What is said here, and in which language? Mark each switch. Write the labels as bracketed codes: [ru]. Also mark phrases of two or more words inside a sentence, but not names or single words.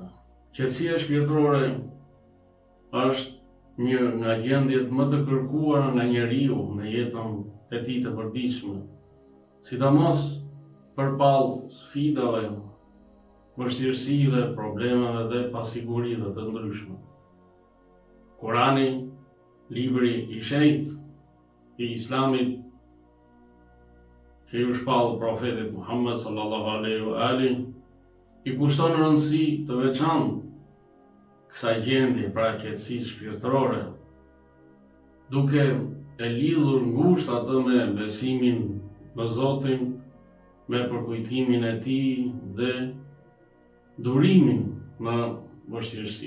[sq] Qetësia shpirtërore është një nga gjendjet më të kërkuara nga njeriu në jetën e tij të përditshme, sidomos përballë sfidave, vështirësive, problemeve dhe pasigurive të ndryshme. Kurani, libri i shenjtë i Islamit, që ju shpall profetit [ar] Muhammed صلى الله عليه وآله, [sq] i kushton rëndësi të veçantë kësaj gjendje, pra qetësisë shpirtërore, duke e lidhur ngushtë atë me besimin në Zotin, me përkujtimin e tij dhe durimin në vështirësi.